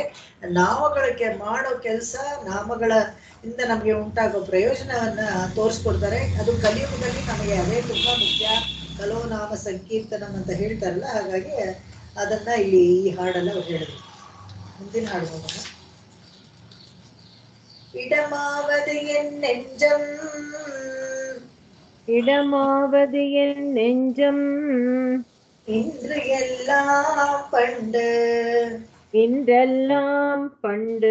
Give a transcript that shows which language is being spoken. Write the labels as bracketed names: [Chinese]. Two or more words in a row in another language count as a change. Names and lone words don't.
[Kannada] ನಾಮಗಳಿಗೆ ಮಾಡೋ ಕೆಲಸ, ನಾಮಗಳ ಇಂದ ನಮಗೆ ಉಂಟಾಗೋ ಪ್ರಯೋಜನವನ್ನ ತೋರಿಸ್ಕೊಡ್ತಾರೆ. ಅದು ಕಲಿಯುಗದಲ್ಲಿ ನಮಗೆ ಅದೇ ತುಂಬಾ ಮುಖ್ಯ. [Sanskrit] ಕಲೋ ನಾಮ ಸಂಕೀರ್ತನಂ [Kannada] ಅಂತ ಹೇಳ್ತಾರಲ್ಲ, ಹಾಗಾಗಿ ಅದನ್ನ ಇಲ್ಲಿ ಈ ಹಾಡಲ್ಲ ಅವ್ರು ಹೇಳಿದ್ರು. ಮುಂದಿನ ಹಾಡು ಹೋಗೋಣ. [Tamil] இடமாவது என் நெஞ்சம், இடமாவது என் நெஞ்சம், இன்று எல்லாம் பண்டு, இன்றெல்லாம் பண்டு,